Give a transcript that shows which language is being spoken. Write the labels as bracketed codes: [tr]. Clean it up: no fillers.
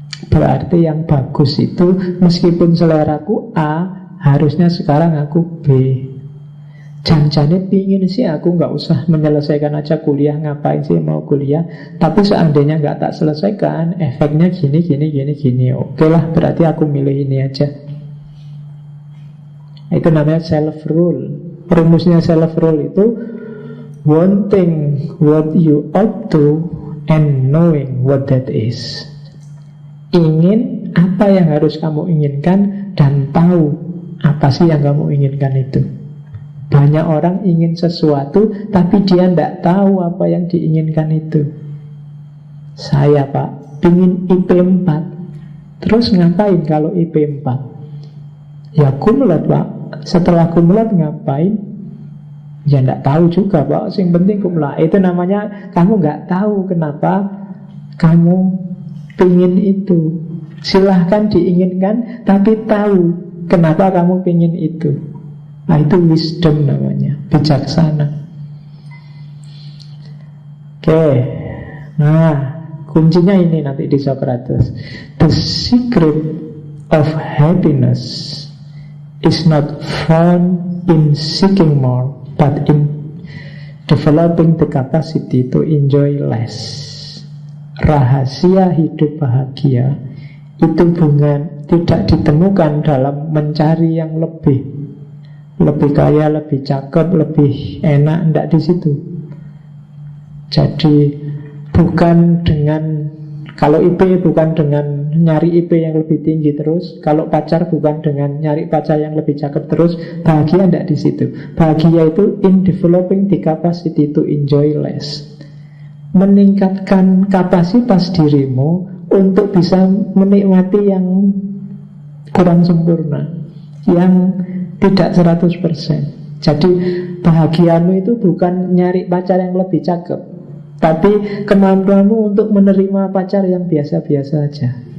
[id] Berarti yang bagus itu, meskipun seleraku A, harusnya sekarang aku B. Jangan-jangan pingin sih aku nggak usah menyelesaikan aja kuliah, ngapain sih mau kuliah? Tapi seandainya nggak tak selesaikan, efeknya gini. Oke lah, berarti aku milih ini aja. Itu namanya self-rule. [en] Rumusnya self-rule itu wanting what you ought to and knowing what that is. [id] Ingin apa yang harus kamu inginkan dan tahu apa sih yang kamu inginkan itu. Banyak orang ingin sesuatu tapi dia tidak tahu apa yang diinginkan itu. Saya Pak, ingin IP 4. Terus ngapain kalau IP 4? Ya kumulat Pak. Setelah kumulat ngapain? Ya tidak tahu juga Pak. Yang penting kumulat. Itu namanya kamu nggak tahu kenapa kamu ingin itu. Silahkan diinginkan, tapi tahu kenapa kamu ingin itu. Nah, itu wisdom namanya, bijaksana. Oke. Nah, kuncinya ini nanti di Socrates. [en] The secret of happiness is not found in seeking more, but in developing the capacity to enjoy less. [id] Rahasia hidup bahagia itu tidak ditemukan dalam mencari yang lebih kaya, lebih cakep, lebih enak, tidak di situ. Jadi bukan dengan, kalau IP bukan dengan nyari IP yang lebih tinggi terus, kalau pacar bukan dengan nyari pacar yang lebih cakep terus. Bahagia tidak di situ. Bahagia itu [en] in developing the capacity to enjoy less. [id] Meningkatkan kapasitas dirimu untuk bisa menikmati yang kurang sempurna, yang tidak 100%. Jadi bahagiamu itu bukan nyari pacar yang lebih cakep, Tapi kemampuanmu untuk menerima pacar yang biasa-biasa aja.